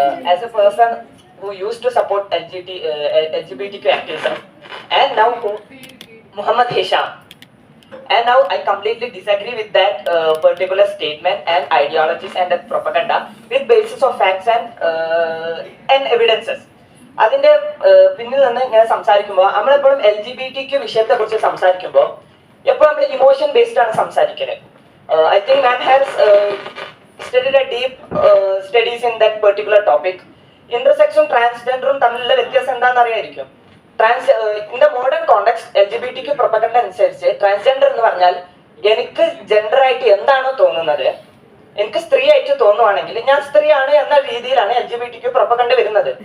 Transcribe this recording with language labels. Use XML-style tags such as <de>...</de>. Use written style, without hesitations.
<en>As a person who used to support LGBTQ activism and now Muhammad Hisham, and now I completely disagree with that particular statement and ideologies and that propaganda with basis of facts and evidences.</en> <ml>അതിന്റെ പിന്നിൽ നിന്ന് ഇങ്ങനെ സംസാരിക്കുമ്പോൾ നമ്മളെപ്പോഴും LGBTQ വിഷയത്തെ കുറിച്ച് സംസാരിക്കുമ്പോൾ എപ്പോഴും നമ്മൾ ഇമോഷൻ ബേസ്ഡ് ആണ് സംസാരിക്കുന്നത്.</ml> <en>I think ma'am has studied a deep studies in that particular topic.</en> <ml>Intersection transgenderum തമ്മിലുള്ള വ്യത്യാസം എന്താണെന്ന് അറിയായിരിക്കും.</ml> <en>In the modern context</en> <ml>LGBTQ propaganda അനുസരിച്ച് ട്രാൻസ്ജെൻഡർ എന്ന് പറഞ്ഞാൽ എനിക്ക് ജെൻഡർ ആയിട്ട് എന്താണോ തോന്നുന്നത്, എനിക്ക് സ്ത്രീ ആയിട്ട് തോന്നുവാണെങ്കിൽ ഞാൻ സ്ത്രീയാണ് എന്ന രീതിയിലാണ് LGBTQ propaganda വരുന്നത്.</ml>